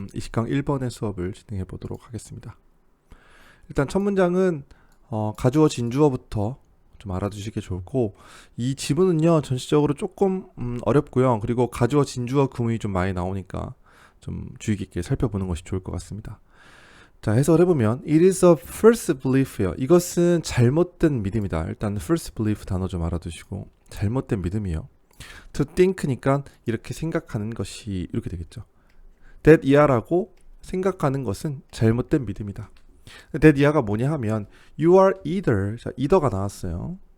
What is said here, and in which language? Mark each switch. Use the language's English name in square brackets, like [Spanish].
[Korean] 이 시강 1번의 수업을 진행해 보도록 하겠습니다. 일단 첫 문장은 가주어 진주어부터 좀 알아두시기 좋고, 이 지문은요 전시적으로 조금 어렵고요. 그리고 가주어 진주어 구문이 좀 많이 나오니까 좀 주의 깊게 살펴보는 것이 좋을 것 같습니다. [English] 자, 해설해보면 It is a false belief예요. [Korean] 이것은 잘못된 믿음이다. 일단 false belief 단어 좀 알아두시고, 잘못된 믿음이요. to think니까 이렇게 생각하는 것이 이렇게 되겠죠. that 이하라고 생각하는 것은 잘못된 믿음이다. that 이하가 뭐냐 하면 you are either, 자, either가 나왔어요.